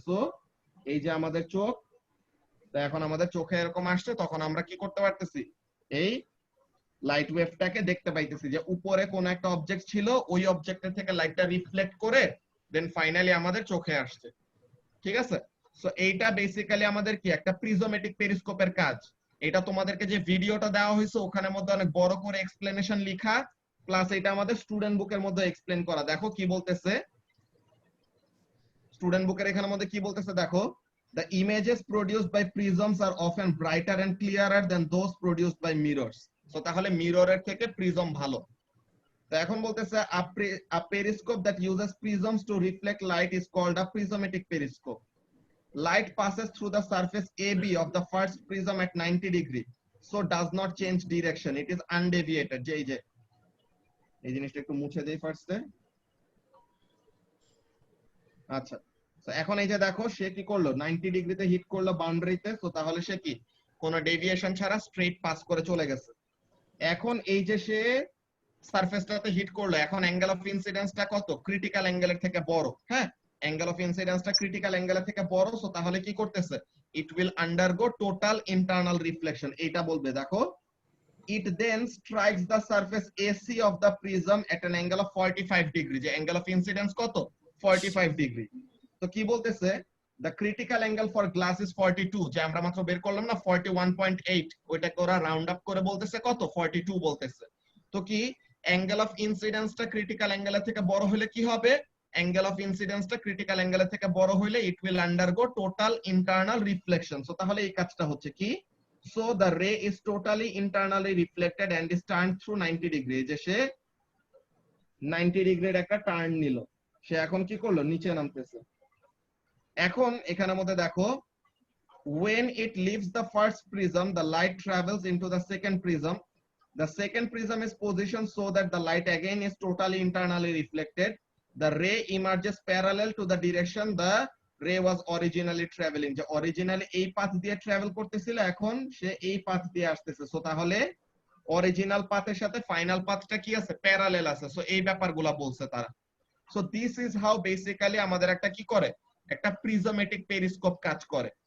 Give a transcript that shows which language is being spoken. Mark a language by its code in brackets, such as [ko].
[bn] So এই যে আমাদের চোখ, তো এখন আমাদের চোখে এরকম আসছে, তখন আমরা কি করতে পারতেছি, এই লাইট ওয়েভটাকে দেখতে পাইতেছি যে উপরে কোন একটা অবজেক্ট ছিল, ওই অবজেক্টের থেকে লাইটটা রিফ্লেক্ট করে দেন ফাইনালি আমাদের চোখে আসছে। ঠিক আছে? সো এইটা বেসিক্যালি আমাদের কি একটা প্রিজমেটিক পেরিস্কোপের কাজ। এটা তোমাদেরকে যে ভিডিওটা দেওয়া হয়েছে ওখানের মধ্যে অনেক বড় করে এক্সপ্লেনেশন লেখা, প্লাস এটা আমাদের স্টুডেন্ট বুকের মধ্যে এক্সপ্লেন করা। দেখো কি বলতেছে স্টুডেন্ট বুকের এখানের মধ্যে কি বলতেছে দেখো, [en] the images produced by prisms are often brighter and clearer than those produced by mirrors. [bn] So তাহলে মিররের থেকে প্রিজম ভালো। তো এখন বলতেছে [en] a periscope that uses prisms to reflect light is called a prismatic periscope. Light passes through the surface AB of the first prism at 90 degree, so does not change direction, it is undeviated. [bn] যে এই জিনিসটা একটু মুছে দেই ফার্স্টে। আচ্ছা, তো এখন এই যে দেখো সে কি করলো, 90 ডিগ্রিতে হিট করলো বাউন্ডারিতে, তো তাহলে সে কি কোনো ডেভিয়েশন ছাড়া স্ট্রেট পাস করে চলে গেছে। এখন এই যে সে সারফেসটাতে হিট করলো, এখন অ্যাঙ্গেল অফ ইনসিডেন্সটা কত, ক্রিটিক্যাল অ্যাঙ্গেলের থেকে বড়। হ্যাঁ, অ্যাঙ্গেল অফ ইনসিডেন্সটা ক্রিটিক্যাল অ্যাঙ্গেলের থেকে বড়, সো তাহলে কি করতেছে, [en] It will undergo total internal reflection. [bn] এইটা বলবে দেখো, [en] it then strikes the surface AC of the prism at an angle of 45 degree, [bn] যে অ্যাঙ্গেল অফ ইনসিডেন্স কত, 45 ডিগ্রি। তো কি বলতেছে, [en] the critical angle for glass is 42, [bn] যে আমরা মাত্র বের করলাম না 41.8, ওইটাকে ওরা রাউন্ড আপ করে বলতেছে কত, 42 বলতেছে। তো কি অ্যাঙ্গেল অফ ইনসিডেন্সটা ক্রিটিক্যাল অ্যাঙ্গেলের থেকে বড় হলে কি হবে, অ্যাঙ্গেল অফ ইনসিডেন্সটা ক্রিটিক্যাল অ্যাঙ্গেলের থেকে বড় হলে [en] It will undergo total internal reflection. [bn] So তাহলে এই কাজটা হচ্ছে কি, [en] so the ray is totally internally reflected and is turned through 90 degree [bn] যে সে 90 ডিগ্রির একটা টার্ন নিল, সে এখন কি করলো নিচে নামতেছে। এখন এখানের মধ্যে দেখো [en] when it leaves the first prism the light travels into the second prism. The second prism is positioned so that the light again is totally internally reflected. The ray emerges parallel to the direction the ray was originally traveling. [bn] যে originally এই path দিয়ে travel করতেছিল, এখন সে এই path দিয়ে আসতেছে। So তাহলে original পাথের সাথে ফাইনাল পাথটা কি আছে, প্যারালেল আছে। সো এই ব্যাপারগুলো বলছে তারা। [en] so this is how basically [bn] আমাদের একটা কি করে, একটা প্রিজমেটিক পেরিস্কোপ কাজ করে।